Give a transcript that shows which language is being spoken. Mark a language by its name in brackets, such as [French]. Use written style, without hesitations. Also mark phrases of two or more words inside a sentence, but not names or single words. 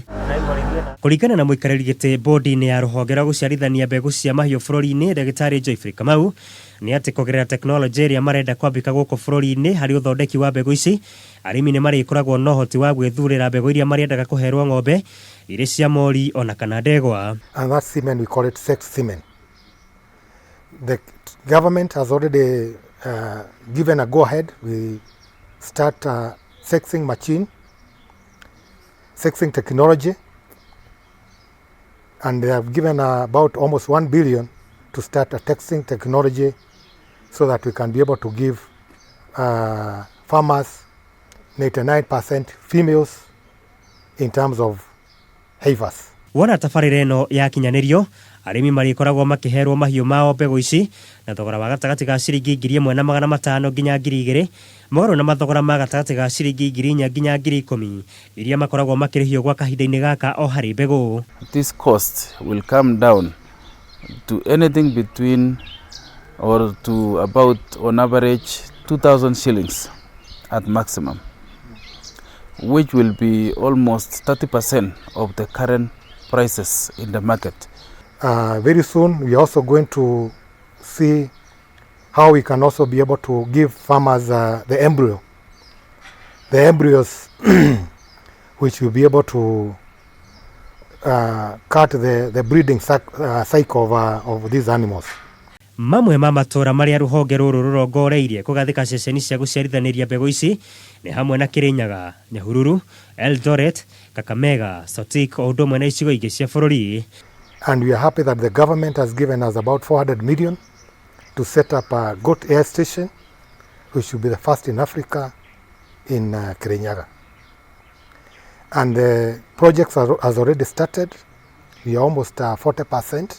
[Kikuyu] Kuringana na muikariri giti bodi-ini ya ruhonge rwa guciarithania mbegu cia mahiu bururi-ini Dagitari Joyfrey Kamau ni ati kugerera teknolojia iria marenda kwambika guku bururi-ini hari uthondeki wa mbegu ici, arimi ni marikoragwo na uhoti wa gwithurira mbegu iria mariendaga kuherwo ng'ombe iri cia mori ona kana ndegwa. [English] And that semen we call it sex semen. The government has already given a go-ahead. We start sexing machine, sexing technology, and they have given about almost 1 billion to start a sexing technology so that we can be able to give farmers 99% females in terms of heifers. [Kikuyu] Wona tabarĩra ĩno ya kinyanirio, arimi marikoragwo makiherwo mahiu mao mbegu ici na thogora wa gatagati ga ciringi 1,500 nginya 2,000, mũgarũ na mathogora ma gatagati ga ciringi 4,000 nginya 10,000 iria makoragwo makirĩhio gwa kahinda-inĩ gaka o hari mbegu. [English] This cost will come down to anything between or to about on average 2,000 shillings at maximum, which will be almost 30% of the current prices in the market. Very soon we are also going to see how we can also be able to give farmers the embryos which will be able to cut the breeding cycle of these animals. [Kikuyu] Mamwe ma matora maria ruhonge ruru rurongoreirie kugathika ceceni cia guciarithaniria mbegu ici ni hamwe na Kirinyaga, Nyahururu, Eldoret, Kakamega, Sotik o ũndũ ũmwe na icigo ingĩ cia bũrũri. [English] And we are happy that the government has given us about 400 million to set up a goat air station, which will be the first in Africa in Kirinyaga. And the project has already started. We are almost 40%.